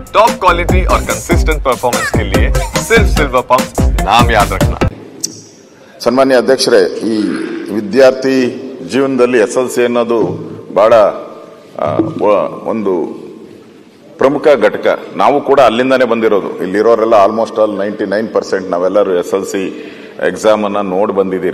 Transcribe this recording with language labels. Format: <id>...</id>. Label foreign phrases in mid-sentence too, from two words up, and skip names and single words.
<en>top quality</en> <hi>और</hi> <en>consistent performance</en> <hi>के लिए सिर्फ सिल्वर पंप नाम याद रखना।</hi> <kn>ಸನ್ಮಾನ್ಯ ಅಧ್ಯಕ್ಷರೇ, ಈ ವಿದ್ಯಾರ್ಥಿ ಜೀವನದಲ್ಲಿ SLC ಅನ್ನೋದು ಬಹಳ ಒಂದು ಪ್ರಮುಖ ಘಟಕ. ನಾವು ಕೂಡ ಅಲ್ಲಿಂದಾನೇ ಬಂದಿರೋದು. ಇಲ್ಲಿರೋರೆಲ್ಲ</kn> <en>almost all</en> <kn>99% ನಾವೆಲ್ಲರೂ SLC ಎಕ್ಸಾಮ್ ಅನ್ನ ನೋಡಿ ಬಂದಿದ್ದೀರಿ.</kn>